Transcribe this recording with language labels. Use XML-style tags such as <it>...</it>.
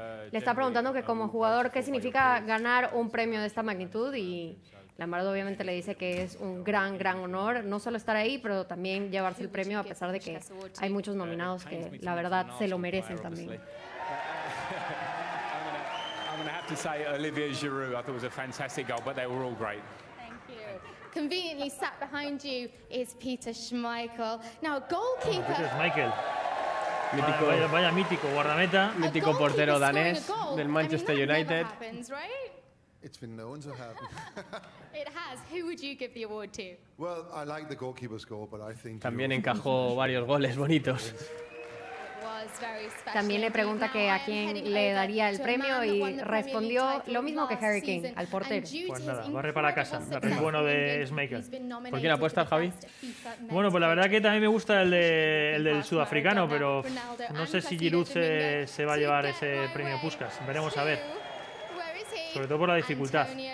<es>Le está preguntando que como jugador qué significa ganar un premio de esta magnitud y Lampard obviamente le dice que es un gran honor no solo estar ahí, pero también llevarse el premio a pesar de que hay muchos nominados que la verdad se lo merecen también.</es> <en>I'm going to have to say Olivier Giroud. I thought it was a fantastic goal, but they were all great. Conveniently sat behind you is Peter Schmeichel. Now, goalkeeper. Peter Schmeichel.</en> <es>Mítico, vaya mítico guardameta. Mítico portero danés del Manchester United.</es> <en>It's been known to happen. It has. Who would you give the award to? Well, I like the goalkeeper's goal, but I think</en> <es>también encajó varios goles bonitos. También le pregunta que a quién le daría el premio y respondió lo mismo que Harry Kane, al portero. Pues nada, barre para casa, el bueno de Schmeichel. ¿Por quién apuestas, Javi? Bueno, pues la verdad que también me gusta el del sudafricano, pero no sé si Giroud se va a llevar ese premio Puskás. Veremos a ver. Sobre todo por la dificultad.</es>